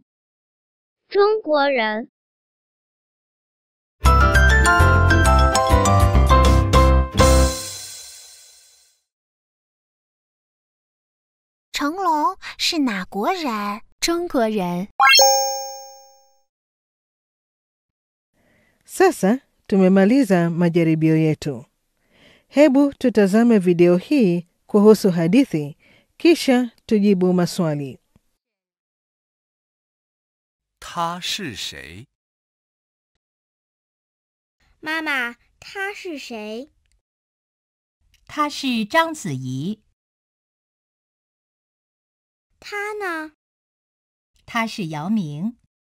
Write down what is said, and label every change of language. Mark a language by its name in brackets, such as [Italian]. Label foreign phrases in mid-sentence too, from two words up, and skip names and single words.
[Chinese] 中国人。成龙是哪国人？中国人。 [Swahili] Sasa tumemaliza majaribio yetu. Hebu tutazame video hii kuhusu hadithi, kisha tujibu maswali. [Chinese] 他是谁? 妈妈，他是谁？他是章子怡。他呢？他是姚明。